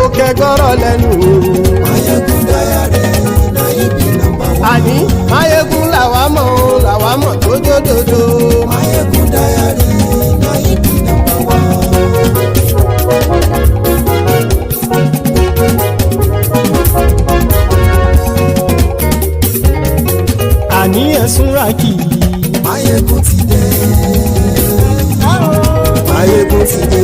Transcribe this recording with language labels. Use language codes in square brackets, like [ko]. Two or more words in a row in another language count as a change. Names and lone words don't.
[yo] kẹgbọ́rọ̀ lẹ́nu o. [pcm] Maiyegun Diary, na he be number one. [yo] Àní Maiyegun làwa mọ̀ tó jódodo. [pcm] Maiyegun Diary, na he be number one. [yo] Àní ẹ̀sùn ràkì. Maiyegun ti dé. Maiyegun ti dé.